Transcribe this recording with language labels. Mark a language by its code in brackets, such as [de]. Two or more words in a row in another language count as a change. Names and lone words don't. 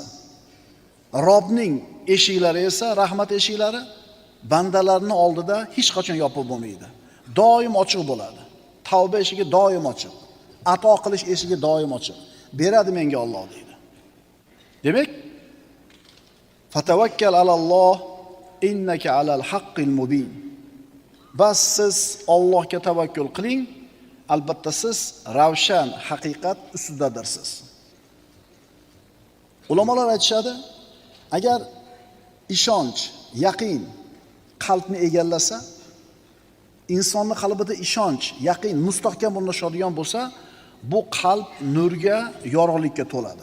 [uz] Robbning eshiklari esa, rahmat eshiklari bandalarning oldida hech qachon yopib bo'lmaydi. Doim ochiq bo'ladi. Tavba eshigi doim ochiq. Ato qilish eshigi doim ochiq. Beradi menga Alloh deydi. [ar] Demak, فتوكل على الله إنك على الحق المبين. [uz] Bas siz Allohga tavakkul qiling, albatta siz ravshan haqiqat ustidadirsiz. Ulamolar aytishadi, agar ishonch, yaqin qalbni egallasa, insonning qalbida ishonch, yaqin mustahkam o'rnashadigan bo'lsa, bu qalb nurga, yorug'likka to'ladi.